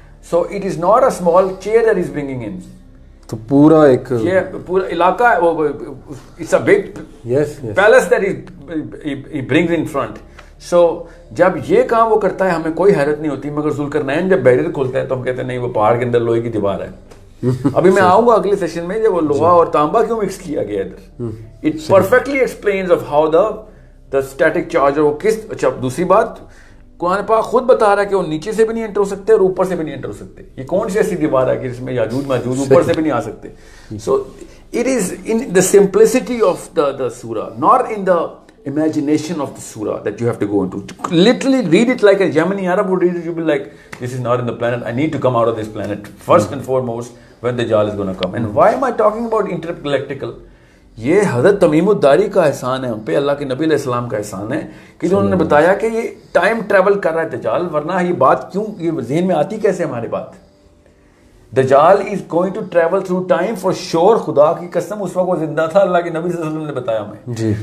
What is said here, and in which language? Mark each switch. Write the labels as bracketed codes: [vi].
[en] So it is not a small chair that is bringing in. [ur] تو پورا ایک یہ پورا علاقہ ہے، وہ [en] It's a big palace that he brings in front. [ur] سو جب یہ کام وہ کرتا ہے ہمیں کوئی حیرت نہیں ہوتی، مگر ذوالقرنین جب بیریئر کھولتا ہے تو ہم کہتے ہیں نہیں وہ پہاڑ کے اندر لوہے کی دیوار ہے. ابھی میں آؤں گا اگلے سیشن میں جب وہ لوہا اور تانبا کیوں مکس کیا گیا ادھر. [en] it perfectly explains of how the static charge [ur] وہ کس. اچھا دوسری بات، قرآن پاک خود بتا رہا ہے کہ وہ نیچے سے بھی نہیں انٹر ہو سکتے اور اوپر سے بھی نہیں انٹر ہو سکتے. یہ کون سی ایسی دیوار ہے کہ جس میں یاجوج ماجوج اوپر سے بھی نہیں آ سکتے. [en] So it is in the simplicity of the سورہ، not in the imagination of the surah that you have to go into. Literally read it like a Yemeni Arab would read it. You'll be like, this is not in the planet. I need to come out of this planet first and foremost when the Dajjal is going to come. And why am I talking about intergalactical? [ur] یہ حضرت تمیم الداری کا احسان ہے ہم پہ، اللہ کے نبی علیہ السلام کا احسان ہے کہ انہوں نے بتایا کہ یہ ٹائم ٹریول کر رہا ہے دجال. ورنہ یہ بات کیوں یہ ذہن میں آتی کیسے ہمارے بات؟ دجال [en] Is going to travel through time for sure. [ur] خدا کی قسم اس وقت وہ زندہ تھا، اللہ کے نبی صلی اللہ علیہ وسلم نے بتایا ہمیں.